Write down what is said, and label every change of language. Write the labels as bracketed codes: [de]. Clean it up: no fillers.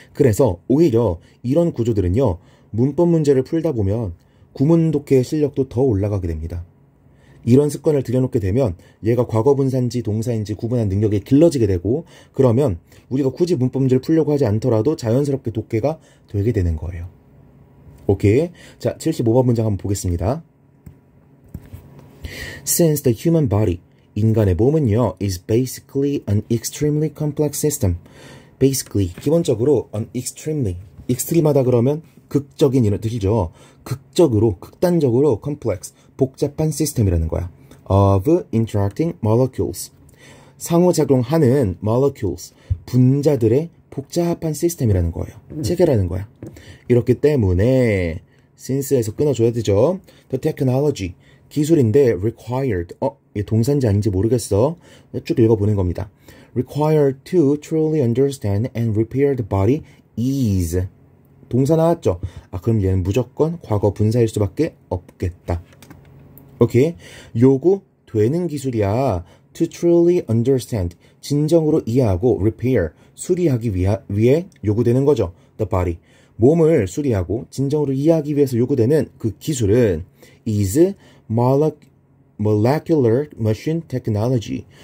[ko] 그래서 오히려 이런 구조들은요. 문법 문제를 풀다 보면 구문 독해의 실력도 더 올라가게 됩니다. 이런 습관을 들여놓게 되면 얘가 과거 분사인지 동사인지 구분한 능력이 길러지게 되고 그러면 우리가 굳이 문법 문제를 풀려고 하지 않더라도 자연스럽게 독해가 되게 되는 거예요. 오케이? 자, 75번 문장 한번 보겠습니다. [en] Since the human body, [ko] 인간의 몸은요, [en] is basically an extremely complex system. [ko] basically, 기본적으로 an extreme하다 그러면 극적인 이런 뜻이죠. 극단적으로 complex, 복잡한 시스템이라는 거야. [en] of interacting molecules. [ko] 상호작용하는 molecules, 분자들의 복잡한 시스템이라는 거예요. 체계라는 거야. 이렇기 때문에 since에서 끊어줘야 되죠. [en] The technology, [ko] 기술인데 required, 이게 동사인지 아닌지 모르겠어. 쭉 읽어보는 겁니다. [en] required to truly understand and repair the body is. [ko] 동사 나왔죠? 그럼 얘는 무조건 과거 분사일 수밖에 없겠다. 오케이? 요구되는 기술이야. [en] to truly understand, [ko] 진정으로 이해하고 repair, 수리하기 위해 요구되는 거죠. [en] the body, [ko] 몸을 수리하고 진정으로 이해하기 위해서 요구되는 그 기술은 [en] is molecular machine technology.